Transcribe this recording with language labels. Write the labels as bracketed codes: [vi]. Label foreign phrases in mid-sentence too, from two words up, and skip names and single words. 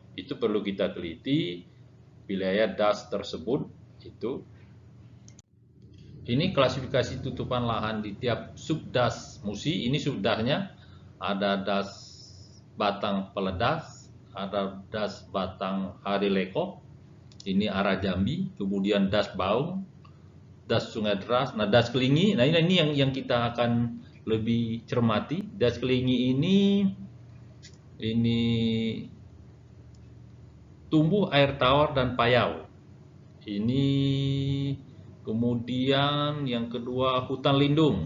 [id] Itu perlu kita teliti wilayah das tersebut itu. Ini klasifikasi tutupan lahan di tiap subdas Musi. Ini subdasnya ada das Batang Peledas, ada das Batang Harileko, ini arah Jambi, kemudian das Baung, das Sungai Deras. Nah, das Kelingi, nah ini yang kita akan lebih cermati. Das Kelingi ini tumbuh air tawar dan payau. Ini kemudian yang kedua hutan lindung.